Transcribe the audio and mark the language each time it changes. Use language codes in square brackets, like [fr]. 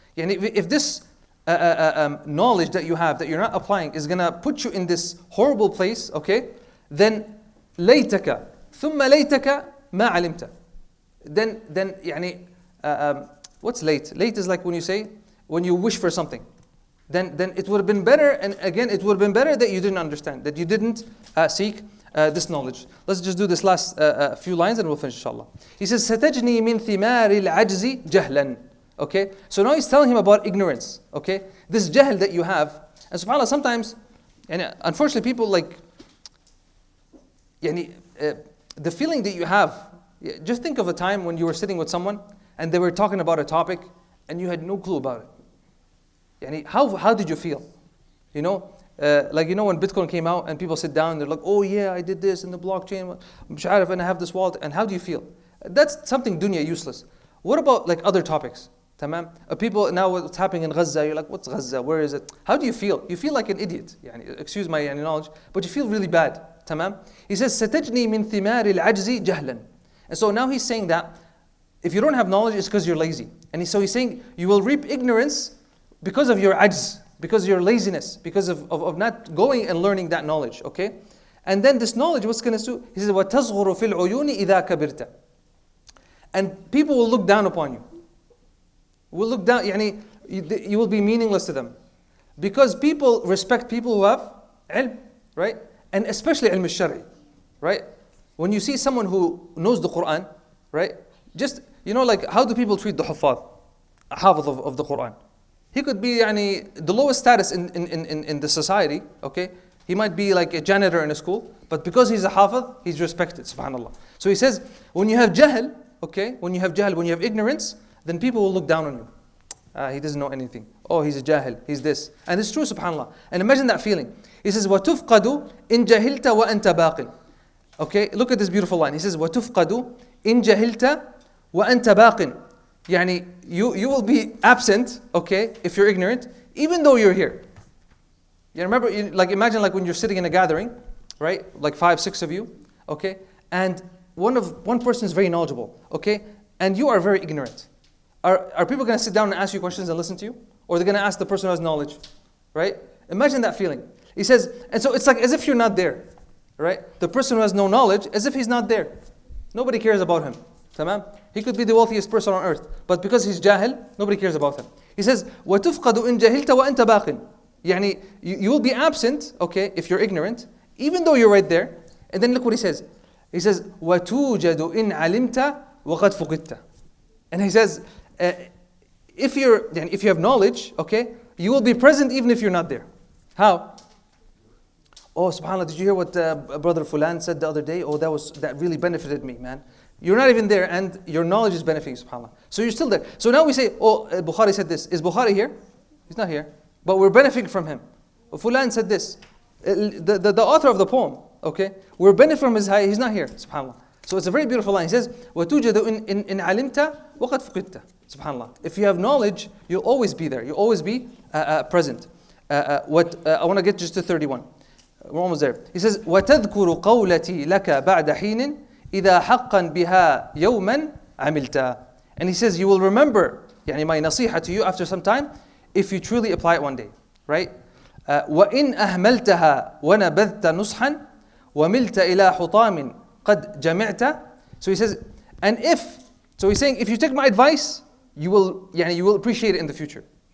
[en] If this knowledge that you have, that you're not applying, is going to put you in this horrible place, okay, then [ar] laytaka, thumma laytaka ma alimta. [en] Then what's late? Late is like when you wish for something. Then it would have been better, and again, it would have been better that you didn't understand, that you didn't seek this knowledge. Let's just do this last few lines and we'll finish, inshallah. He says, [ar] سَتَجْنِي مِنْ ثِمَارِ الْعَجْزِ جَهْلًا. [en] Okay? So now he's telling him about ignorance. Okay? This jahl that you have. And subhanAllah, sometimes, and unfortunately people the feeling that you have, just think of a time when you were sitting with someone and they were talking about a topic and you had no clue about it. How did you feel? When Bitcoin came out and people sit down and they're like, oh yeah, I did this in the blockchain, and I have this wallet. And how do you feel? That's something dunya useless. What about like other topics? Tamam? People, now what's happening in Gaza, you're like, what's Gaza? Where is it? How do you feel? You feel like an idiot. Excuse my knowledge, but you feel really bad. Tamam? He says, [ar] سَتَجْنِي مِنْ ثِمَارِ الْعَجْزِ جَهْلًا. [en] And so now he's saying that if you don't have knowledge, it's because you're lazy. And so he's saying you will reap ignorance because of your ajz, because of your laziness, because of not going and learning that knowledge, okay? And then this knowledge, what's going to do? He says, [ar] وَتَصْغُرُ فِي الْعُيُونِ إِذَا كَبِرْتَ. [en] And people will look down upon you. Will look down, you will be meaningless to them. Because people respect people who have ilm, right? And especially ilm al-shari, right? When you see someone who knows the Quran, right? just, like how do people treat the Huffaz, Hafiz of the Quran? He could be the lowest status in the society, okay? He might be like a janitor in a school, but because he's a Hafiz, he's respected, subhanAllah. So he says, when you have jahl, okay, when you have ignorance, then people will look down on you. He doesn't know anything. Oh, he's a jahil, he's this. And it's true, subhanAllah. And imagine that feeling. He says, [ar] وَتُفْقَدُ إِن جَهِلْتَ وَأَنْتَ بَاقٍ. [en] Okay, look at this beautiful line. He says, [ar] وَتُفْقَدُ إِن جَهِلْتَ وَأَنْتَ بَاقٍ. [en] You will be absent, okay, if you're ignorant, even though you're here. Remember, imagine when you're sitting in a gathering, right? Like 5, 6 of you, okay? And one person is very knowledgeable, okay? And you are very ignorant. Are people going to sit down and ask you questions and listen to you? Or are they going to ask the person who has knowledge, right? Imagine that feeling. He says, and so it's like as if you're not there, right? The person who has no knowledge, as if he's not there. Nobody cares about him. Tamam? He could be the wealthiest person on earth, but because he's jahil, nobody cares about him. He says, [ar] وَتُفْقَدُ إِن جَهِلْتَ وَأَنْتَ بَاقٍ. [en] You will be absent, okay, if you're ignorant, even though you're right there. And then look what he says. He says, [ar] وَتُوجَدُ إِن عَلِمْتَ وَقَدْ فُقِدْتَ. [en] And he says, if you have knowledge, okay, you will be present even if you're not there. How? Oh, subhanAllah, did you hear what Brother Fulan said the other day? Oh, that really benefited me, man. You're not even there and your knowledge is benefiting, subhanAllah. So you're still there. So now we say, oh, Bukhari said this. Is Bukhari here? He's not here. But we're benefiting from him. Fulan said this. The author of the poem, okay, we're benefiting from his he's not here, subhanAllah. So it's a very beautiful line. He says, [ar] وَتُوجَدُ إِن عَلِمْتَ وَقَدْ فُقِدْتَ. [en] SubhanAllah. If you have knowledge, you'll always be there. You'll always be present. I want to get just to 31. We're almost there. He says, [ar] وَتَذْكُرُ قَوْلَتِي لَكَ بَعْدَ حِينٍ إِذَا حَقًّا بِهَا يَوْمًا عَمِلْتَ. [en] And he says, you will remember my nasiha to you after some time if you truly apply it one day. Right? [ar] وَإِنْ أَهْمَلْتَهَا وَنَبَذْتَ نُصْحًا وَمِلْتَ إِلَى حُطَامٍ قَدْ جَمِعْتَ. [en] So he says, so he's saying, if you take my advice, you will appreciate it in the future.